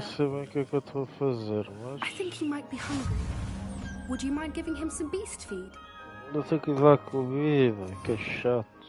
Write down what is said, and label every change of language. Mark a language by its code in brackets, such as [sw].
[pt] não sei bem o que é que eu estou a fazer, mas. [en] I think he might be hungry. Would you mind giving him some beast feed? [pt] Não tenho que lhe dar comida, que é chato.